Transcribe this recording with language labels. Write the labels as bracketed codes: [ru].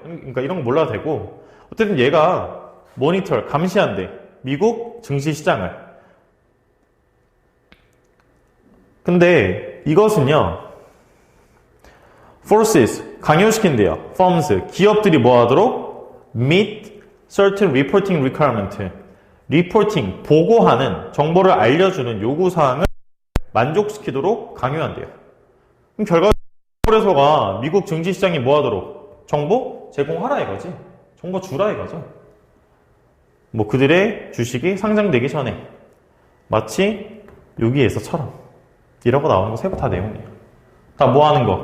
[ko] 그러니까 이런 거 몰라도 되고, 어쨌든 얘가 모니터, 감시한대. 미국 증시시장을. 근데 이것은요, forces, 강요시킨대요. firms, 기업들이 뭐 하도록? [en] meet certain reporting requirement. [ko] 리포팅, 보고하는, 정보를 알려주는 요구사항을 만족시키도록 강요한대요. 그럼 결과적으로 거래소가 미국 증시시장이 뭐 하도록? 정보 제공하라 이거지. 정보 주라 이거죠. 뭐 그들의 주식이 상장되기 전에 마치 여기에서처럼 이라고 나오는 거 세부 다 내용이에요. 다 뭐 하는 거?